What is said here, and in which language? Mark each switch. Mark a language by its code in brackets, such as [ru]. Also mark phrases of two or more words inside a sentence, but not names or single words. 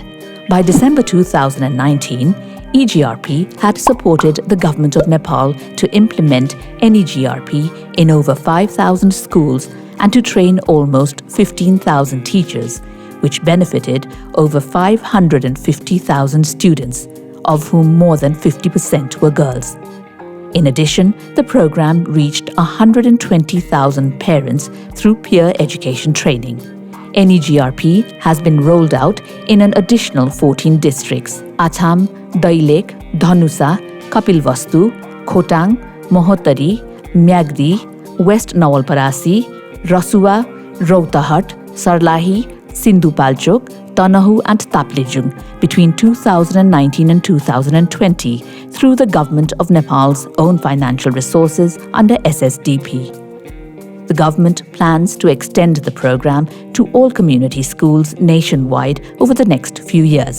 [en] By December 2019, EGRP had supported the Government of Nepal to implement NEGRP in over 5,000 schools and to train almost 15,000 teachers, which benefited over 550,000 students, of whom more than 50% were girls. In addition, the program reached 120,000 parents through peer education training. NEGRP has been rolled out in an additional 14 districts: Acham, Dailek, Dhanusa, Kapilvastu, Khotang, Mohottari, Myagdi, West Nawalparasi, Rasua, Rohtahat, Sarlahi, Sindhupalchok, Tanahu and Taplejung between 2019 and 2020 through the Government of Nepal's own financial resources under SSDP. The government plans to extend the program to all community schools nationwide over the next few years.